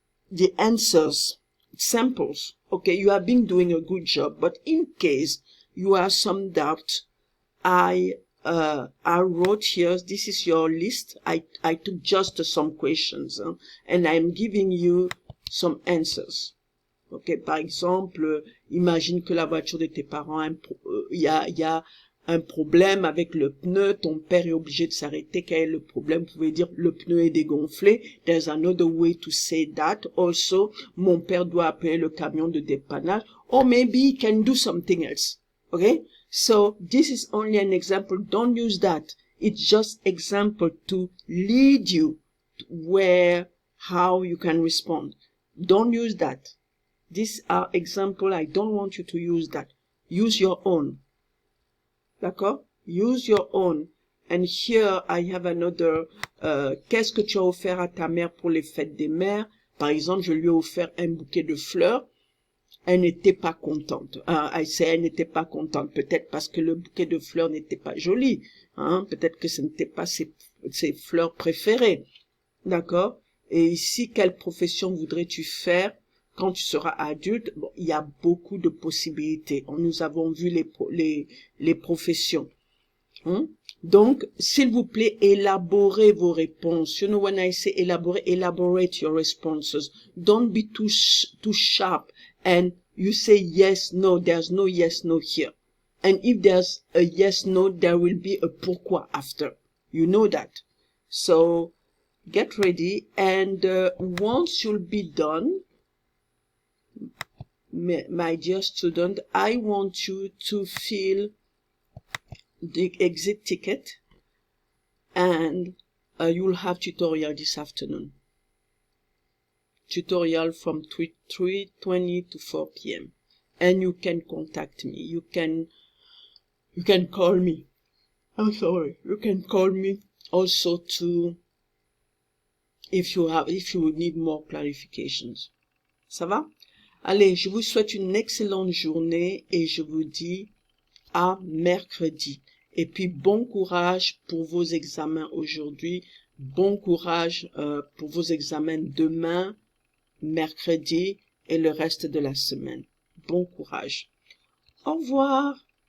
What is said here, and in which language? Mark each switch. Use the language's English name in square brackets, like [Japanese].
[English] the answers, samples. Okay, you have been doing a good job, but in case you have some doubt, I wrote here, this is your list. I took just some questions, and I'm giving you some answers. [French] Ok, par exemple, imagine que la voiture de tes parents, il y a un problème avec le pneu, ton père est obligé de s'arrêter. Quel est le problème? Vous pouvez dire le pneu est dégonflé. [English] There's another way to say that. [French] Also, mon père doit appeler le camion de dépannage. [English] Or maybe he can do something else. Okay? So, this is only an example. Don't use that. It's just example to lead you to how you can respond. Don't use that. These are examples. I don't want you to use that. Use your own. [French] D'accord? [English] Use your own. And here I have another. [French] Qu'est-ce que tu as offert à ta mère pour les fêtes des mères? Par exemple, je lui ai offert un bouquet de fleurs. Elle n'était pas contente. Elle n'était pas contente. Peut-être parce que le bouquet de fleurs n'était pas joli. Peut-être que ce n'était pas ses fleurs préférées. D'accord? Et ici, quelle profession voudrais-tu faire quand tu seras adulte? Bon, il y a beaucoup de possibilités. Nous avons vu les professions. Donc, s'il vous plaît, élaborez vos réponses. [English] You know, when I say elaborate your responses. Don't be too sharp. And you say yes, no, there's no yes, no here. And if there's a yes, no, there will be a pourquoi after. You know that. So, get ready. And once you'll be done, my dear student, I want you to fill the exit ticket, and you'll have tutorial this afternoon. Tutorial from 3:20 to 4 p.m. And you can contact me. You can call me. I'm sorry. You can call me also if you need more clarifications. [French] Ça va? Allez, je vous souhaite une excellente journée et je vous dis à mercredi. Et puis bon courage pour vos examens aujourd'hui. Bon courage pour vos examens demain, mercredi et le reste de la semaine. Bon courage. Au revoir.